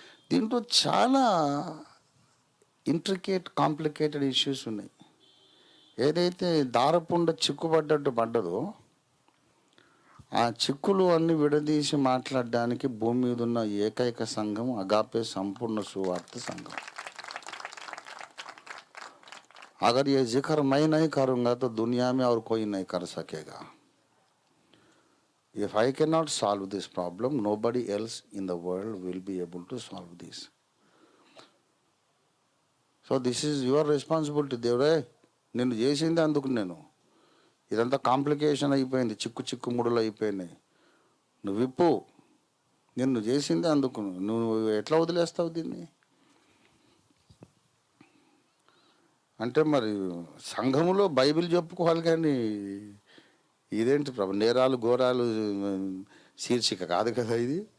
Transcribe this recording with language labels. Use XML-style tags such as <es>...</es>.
<te>దీంట్లో చాలా intricate, complicated issues ఉన్నాయి. ఏదైతే దారపుండ చిక్కుపడ్డట్టు పడ్డదో ఆ చిక్కులు అన్ని విడదీసి మాట్లాడడానికి భూమి మీద ఉన్న ఏకైక సంఘం అగాపే సంపూర్ణ సువార్త సంఘం.</te> <hi>अगर ये जिक्र मैं नहीं करूँगा तो दुनिया में और कोई नहीं कर सकेगा.</hi> <en>If I cannot solve this problem, nobody else in the world will be able to solve this. So this is your responsibility.</en> <te>దేవుడే నిన్ను చేసింది అందుకు. నేను ఇదంతా కాంప్లికేషన్ అయిపోయింది, చిక్కు ముడులు అయిపోయినాయి. నువ్వు విప్పు, నిన్ను చేసింది అందుకు. నువ్వు ఎట్లా వదిలేస్తావు దీన్ని? అంటే మరి సంఘములో బైబిల్ చెప్పుకోవాలి, కానీ ఇదేంటి ప్రభు, నేరాలు ఘోరాలు శీర్షిక కాదు కదా ఇది.</te>